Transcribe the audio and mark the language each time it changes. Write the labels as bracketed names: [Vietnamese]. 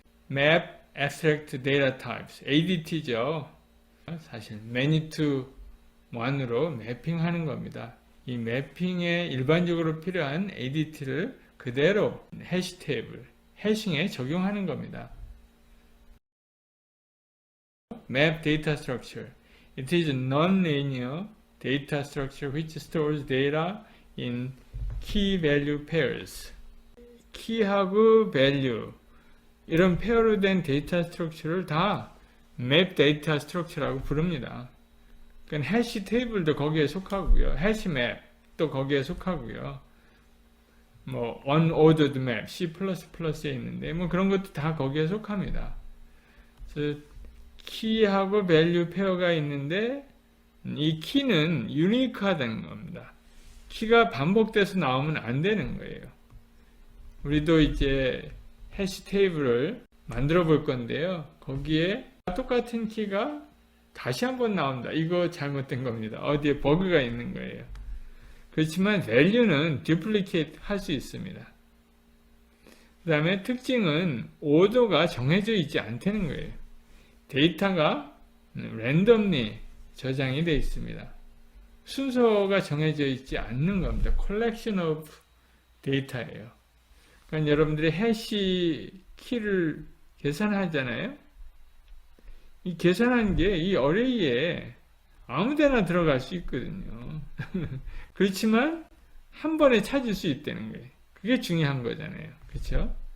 [English] Map Abstract Data Types, ADT죠. [Korean] 사실 [English] many to one [Korean] 으로 매핑하는 겁니다. 이 매핑에 일반적으로 필요한 ADT를 그대로 해시 테이블, 해싱에 적용하는 겁니다. [English] Map data structure. It is a non-linear data structure which stores data in key value pairs. [Korean] 키하고 value, 이런 페어로 된 데이터 스트럭처를 다 맵 데이터 스트럭처라고 부릅니다. 그러니까 해시 테이블도 거기에 속하고요, 해시 맵도 거기에 속하고요, 뭐 unordered map, C++에 있는데 뭐 그런 것도 다 거기에 속합니다. 그래서 키하고 value 페어가 있는데 이 키는 유니크하다는 겁니다. 키가 반복돼서 나오면 안 되는 거예요. 우리도 이제 해시 테이블을 만들어 볼 건데요, 거기에 똑같은 키가 다시 한번 나온다, 이거 잘못된 겁니다. 어디에 버그가 있는 거예요. 그렇지만 value는 duplicate 할 수 있습니다. 그 다음에 특징은 오더가 정해져 있지 않다는 거예요. 데이터가 randomly 저장이 되어 있습니다. 순서가 정해져 있지 않는 겁니다. [English] collection of data예요. [Korean] 그러니까 여러분들이 해시 키를 계산하잖아요. 이 계산한 게 이 어레이에 아무데나 들어갈 수 있거든요. 그렇지만 한 번에 찾을 수 있다는 거예요. 그게 중요한 거잖아요. 그렇죠?